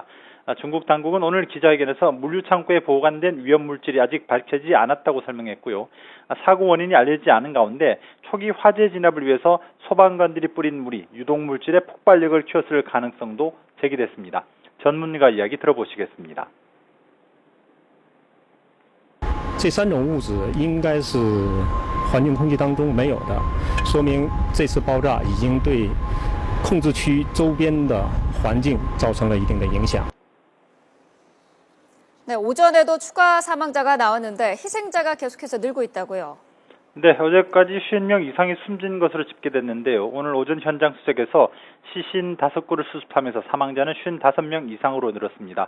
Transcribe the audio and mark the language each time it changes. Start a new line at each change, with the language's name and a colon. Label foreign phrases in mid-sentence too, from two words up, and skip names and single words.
Korean: 중국 당국은 오늘 기자회견에서 물류창고에 보관된 위험물질이 아직 밝혀지지 않았다고 설명했고요. 사고 원인이 알려지지 않은 가운데 초기 화재 진압을 위해서 소방관들이 뿌린 물이 유독물질의 폭발력을 키웠을 가능성도 제기됐습니다. 전문가 이야기 들어보시겠습니다.
Chinese: 这3种物质应该是环境空气当中没有的，说明这次爆炸已经对控制区周边的环境造成了一定的影响。
Korean: 네, 오전에도 추가 사망자가 나왔는데 희생자가 계속해서 늘고 있다고요? 네, 어제까지 50명 이상이 숨진 것으로 집계됐는데요. 오늘 오전 현장 수색에서 시신 5구를 수습하면서 사망자는 55명 이상으로 늘었습니다.